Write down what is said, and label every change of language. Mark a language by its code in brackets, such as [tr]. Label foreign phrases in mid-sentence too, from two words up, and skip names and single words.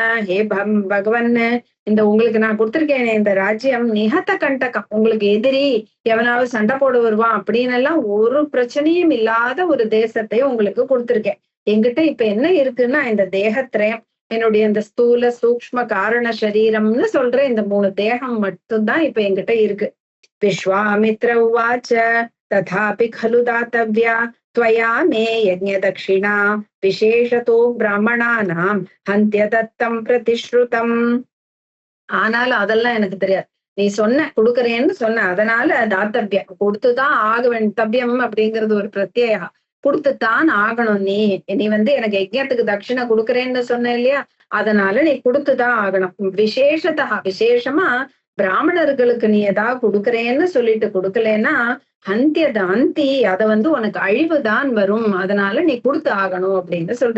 [sa] हे भगवन्, [ta] இந்த உங்களுக்கு நான் கொடுத்திருக்கேனே இந்த ராஜ்யம் [sa] निहत कण्टकम्, [ta] உங்களுக்கு எதிரி எவனாவது சண்டை போட வருவான் அப்படின்னு எல்லாம் ஒரு பிரச்சனையும் இல்லாத ஒரு தேசத்தை உங்களுக்கு கொடுத்திருக்கேன். என்கிட்ட இப்ப என்ன இருக்குன்னா, இந்த தேகத்ரயம், என்னுடைய இந்த ஸ்தூல சூக்ஷ்ம காரண சரீரம்னு சொல்ற இந்த 3 தேகம் மட்டும்தான் இப்ப என்கிட்ட இருக்கு. [sa] विश्वामित्र उवाच तथापि खलु दातव्या त्वया मे यज्ञदक्षिणा विशेषतो ब्राह्मणानां हन्त्य दत्तं प्रतिश्रुतम्. [ta] ஆனாலும் அதெல்லாம் எனக்கு தெரியாது. நீ சொன்ன கொடுக்கறேன்னு சொன்ன, அதனால தாத்தவ்யம் கொடுத்துதான் ஆக வேண்டும். தவ்யம் அப்படிங்கிறது ஒரு பிரத்யேகம், கொடுத்துத்தான் ஆகணும். நீ நீ எனக்கு யஜ்ஞத்துக்கு தட்சிணை கொடுக்கறேன்னு சொன்ன இல்லையா, அதனால நீ கொடுத்துதான் ஆகணும். விசேஷத்தா விசேஷமா பிராமணர்களுக்கு நீ ஏதாவது கொடுக்கறேன்னு சொல்லிட்டு கொடுக்கலன்னா அந்தி அத உனக்கு அழிவுதான் வரும், அதனால நீ கொடுத்து ஆகணும் அப்படின்னு சொல்ற.